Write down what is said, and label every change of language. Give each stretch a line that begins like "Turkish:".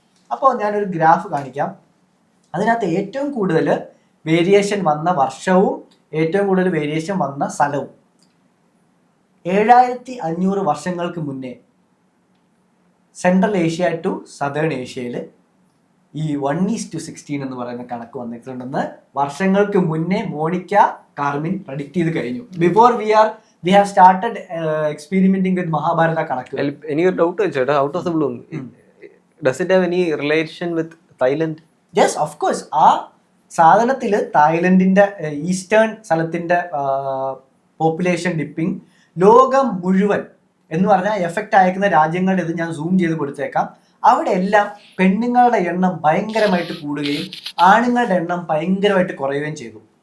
Malayalam: അപ്പോൾ ഞാനൊരു ഗ്രാഫ് കാണിക്കാം. അതിനകത്ത് ഏറ്റവും കൂടുതൽ വേരിയേഷൻ വന്ന വർഷവും ഏറ്റവും കൂടുതൽ വേരിയേഷൻ വന്ന സ്ഥലവും 7500 വർഷങ്ങൾക്ക് മുന്നേ സെൻട്രൽ ഏഷ്യ ടു സദേൺ ഏഷ്യയിൽ ഈ 1:16 എന്ന് പറയുന്ന കണക്ക് വന്നിട്ടുണ്ടെന്ന് വർഷങ്ങൾക്ക് മുന്നേ മോണിക്ക കാർമിൻ പ്രഡിക്റ്റ് ചെയ്ത് കഴിഞ്ഞു.
English: Before we have started experimenting with Mahabharata കണക്ക്. Any doubt out of the blue, does it have any relation with Thailand? Yes, of course.
Malayalam: ആ സാധനത്തില് തായ്ലൻഡിന്റെ ഈസ്റ്റേൺ സ്ഥലത്തിന്റെ പോപ്പുലേഷൻ ഡിപ്പിംഗ് ലോകം മുഴുവൻ എന്ന് പറഞ്ഞാൽ എഫക്റ്റ് അയക്കുന്ന രാജ്യങ്ങളുടെ ഇത് ഞാൻ സൂം ചെയ്ത് കൊടുത്തേക്കാം. അവിടെ എല്ലാം പെണ്ണുങ്ങളുടെ എണ്ണം ഭയങ്കരമായിട്ട് കൂടുകയും ആണുങ്ങളുടെ എണ്ണം ഭയങ്കരമായിട്ട് കുറയുകയും ചെയ്തു.